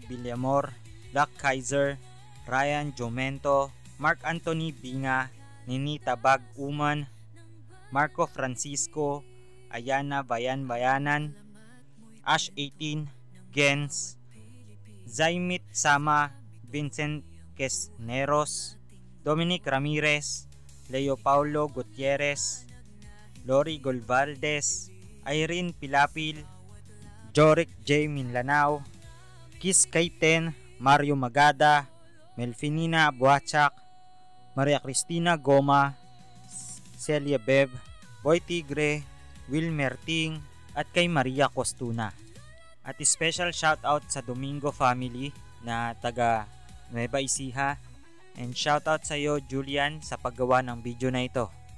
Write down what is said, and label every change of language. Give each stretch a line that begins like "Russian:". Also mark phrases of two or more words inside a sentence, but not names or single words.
Filipino: Villamor, Luck Kaiser, Ryan Jomento, Mark Anthony Binga, Ninita Bag Uman, Marco Francisco, Ayana Bayanan, Ash 18, Gens, Zaimit Sama, Vincent Quesneros, Dominic Ramirez, Leo Paulo Gutierrez, Lori Golvaldes, Irene Pilapil, Joric J. Minlanao, Kiss Kaiten, Mario Magada, Melfinina Buachak, Maria Cristina Goma, Celia Beb, Boy Tigre, Wilmer Ting, at kay Maria Costuna. At
English: special shoutout
Filipino: sa Domingo family na taga Nueva Ecija.
English: And shoutout
Filipino: sa iyo, Julian, sa paggawa ng video na ito.